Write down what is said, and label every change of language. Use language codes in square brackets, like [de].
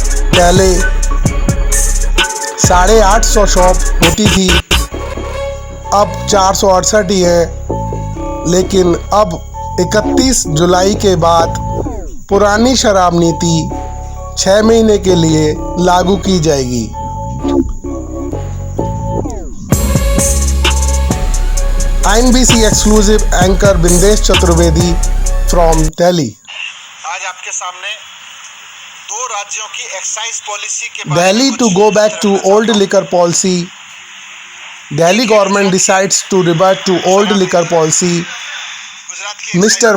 [hi] पहले 850 शॉप होती थी, अब 468 ही है, लेकिन अब 31 जुलाई के बाद पुरानी शराब नीति 6 महीने के लिए लागू की जाएगी। [en] INBC exclusive anchor Bindesh Chaturvedi from Delhi. [hi] आज आपके सामने दो राज्यों की एक्साइज पॉलिसी के बारे [en] Delhi to go back to old liquor policy. Delhi government decides to revert to old liquor policy. Mr.